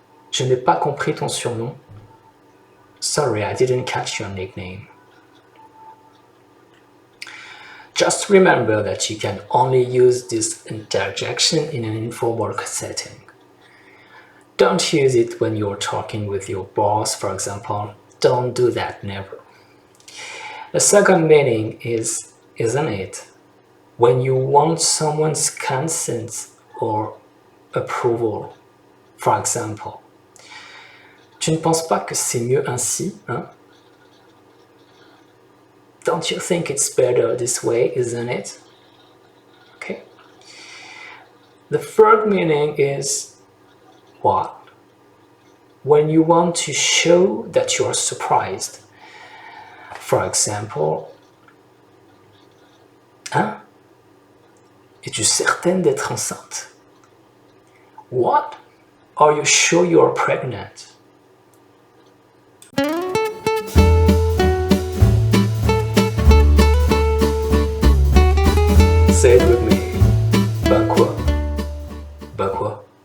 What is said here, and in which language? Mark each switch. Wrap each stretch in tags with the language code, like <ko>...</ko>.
<fr>Je n'ai pas compris ton surnom.</fr> <en>Sorry, I didn't catch your nickname. Just remember that you can only use this interjection in an informal setting. Don't use it when you're talking with your boss, for example. Don't do that, never. The second meaning is, isn't it? When you want someone's consent or approval. For example,</en> <fr>tu ne penses pas que c'est mieux ainsi, hein?</fr> <en>Don't you think it's better this way, isn't it? Okay. The third meaning is what? When you want to show that you are surprised. For example, Hein?</en> <fr>Es-tu certaine d'être enceinte?</fr> <en>What? Are you sure you are pregnant? Say it with me.</en> <fr>Ben quoi? Ben quoi?</fr>